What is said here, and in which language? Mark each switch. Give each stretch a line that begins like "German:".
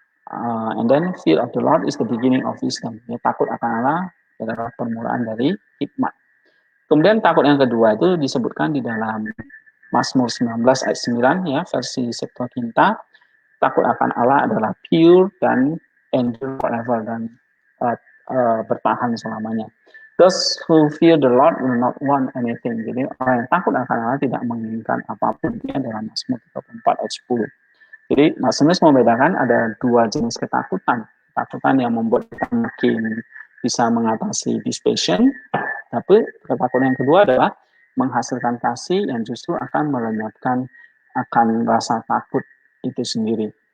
English: And then fear of the Lord is the beginning of wisdom.
Indonesian: Ya, takut akan Allah adalah permulaan dari hikmat. Kemudian takut yang kedua itu disebutkan di dalam Mazmur 19 ayat 9 ya, versi Septuaginta. Takut akan Allah adalah
English: pure
Indonesian: dan
English: endure forever,
Indonesian: dan bertahan selamanya.
English: Those who fear the Lord will not want anything.
Indonesian: Jadi orang yang takut akan Allah tidak menginginkan apapun. Dia dalam Mazmur 34 ayat 10. Jadi Mazmur membedakan ada 2 jenis ketakutan. Ketakutan yang membuat kita makin bisa mengatasi dysphagia, tapi ketakutan yang kedua adalah menghasilkan kasih yang justru akan melenyapkan akan rasa takut itu sendiri.